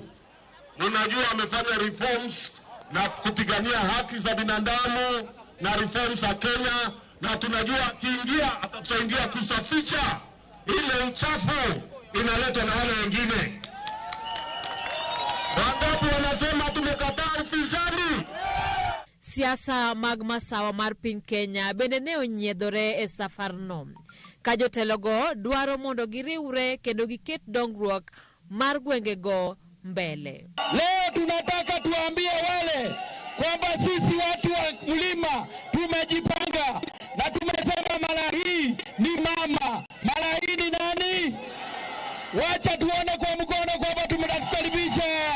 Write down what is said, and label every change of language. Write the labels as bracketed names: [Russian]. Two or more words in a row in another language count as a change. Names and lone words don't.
[Swahili] Ninajua amefanya reforms na kupigania haki za binadamu na reforms za Kenya, na tunajua kiingia atatusaidia kusafisha ile uchafu inaletwa na wale wengine. Wangapi wanasema tumekataa ufisadi? [Luo (Kenya and Tanzania)] Siasa magma sawa mar piny Kenya bende ne onyiedhore e safarno. Ka jotelogo dwaro mondo giriwre kendo giket dongruok mar gwengego mbele. [Swahili] Leo tunataka tuambie wale kwamba sisi watu wa mlima tumejipanga, na tumesema mara hii ni mama, mara hii ni nani? Wacha tuone kwa mkono kwamba tumekukaribisha.